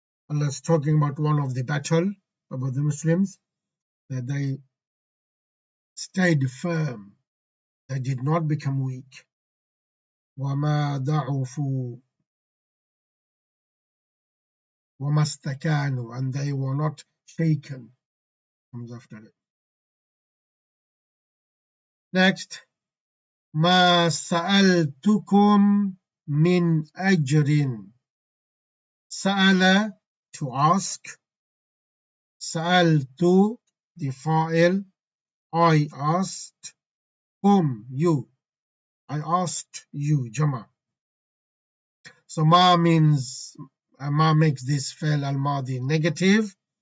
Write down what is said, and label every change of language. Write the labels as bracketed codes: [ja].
[en] Allah is talking about one of the battle about the Muslims, that they stayed firm, they did not become weak. [ar] وما ضعفوا وما استكانوا, [en] and they were not shaken. Comes after it. [ar] Next, ما سألتكم من أجر. [en] سأل, to ask. سألت, the fa'il, I asked. You, I asked you, jama. So ma means, ma makes this fi'l al-madi negative.